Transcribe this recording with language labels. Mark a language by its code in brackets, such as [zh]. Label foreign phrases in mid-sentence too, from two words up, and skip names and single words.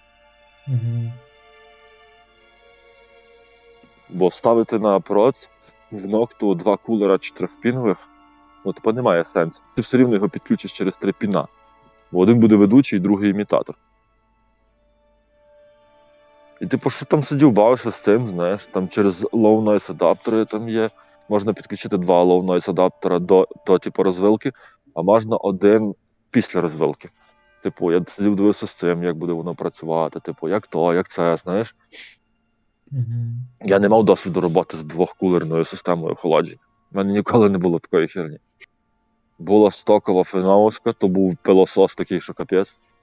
[uk] Бо ставити на проц в Нокту 2 кулера 4-пінових, ну, типу, немає сенсу. Ти все рівно його підключиш через 3 піна. Бо один буде ведучий, другий імітатор. І типу, що там сидів, бавився з цим, знаєш, там через [en] low noise [uk] адаптери там є, можна підключити 2 [en] low noise [uk] адаптера до типу, розвилки, а можна один після розвилки. Типу, я сидів, дивився з цим, як буде воно працювати, типу, як то, як це, знаєш. Я не мав досвіду роботи з двохкулерною системою охолодження. У мене ніколи не було такої херні. Була стокова феновська, то був пилосос такий, що капець.